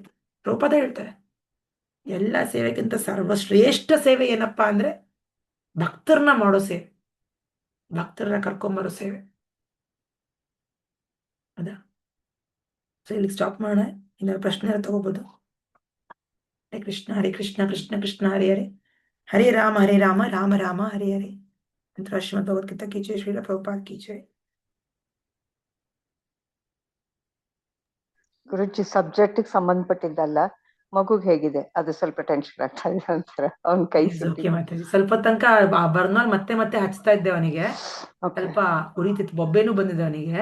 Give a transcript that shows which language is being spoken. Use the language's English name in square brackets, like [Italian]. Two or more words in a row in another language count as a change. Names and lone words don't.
[Kannada] ರೂಪದ ಹೇಳ್ತಾರೆ, ಎಲ್ಲ ಸೇವೆಗಿಂತ ಸರ್ವಶ್ರೇಷ್ಠ ಸೇವೆ ಏನಪ್ಪಾ ಅಂದ್ರೆ ಭಕ್ತರನ್ನ ಮಾಡೋ ಸೇವೆ, ಭಕ್ತರನ್ನ ಕರ್ಕೊಂಬರೋ ಸೇವೆ. ಅದ ಸೊ ಇಲ್ಲಿಗೆ ಸ್ಟಾಪ್ ಮಾಡೋಣ. ಇನ್ನ ಪ್ರಶ್ನೆ ತಗೋಬಹುದು. [Sanskrit] ಹರೇ ಕೃಷ್ಣ ಹರೇ ಕೃಷ್ಣ ಕೃಷ್ಣ ಕೃಷ್ಣ ಹರೇ ಹರೇ, ಹರೇ ರಾಮ ರಾಮ ರಾಮ ಹರೇ ಹರೇ. [Hindi] ಅಂತ श्रीमद् भगवद्गीता की जय, श्रील प्रभुपाद की जय. [Kannada] ಗುರುಜಿ, ಸಬ್ಜೆಕ್ಟ್ ಸಂಬಂಧಪಟ್ಟಿದ್ದಲ್ಲ, ಮಗುಗ್ ಹೇಗಿದೆ ಅದು ಸ್ವಲ್ಪ ಟೆನ್ಷನ್ ಆಗ್ತಾ ಇದೆ ಅಂತಾರ. ಅವ್ನ ಕೈ ಸುಟ್ಟಿ ಮಾತಾಜಿ ಸ್ವಲ್ಪ ತನಕ ಬರ್ನಾಲ್ ಮತ್ತೆ ಮತ್ತೆ ಹಚ್ತಾ ಇದ್ದೆ ಅವನಿಗೆ, ಸ್ವಲ್ಪ ಉರಿತಿತ್ತು, ಬೊಬ್ಬೆನೂ ಬಂದಿದೆ ಅವನಿಗೆ.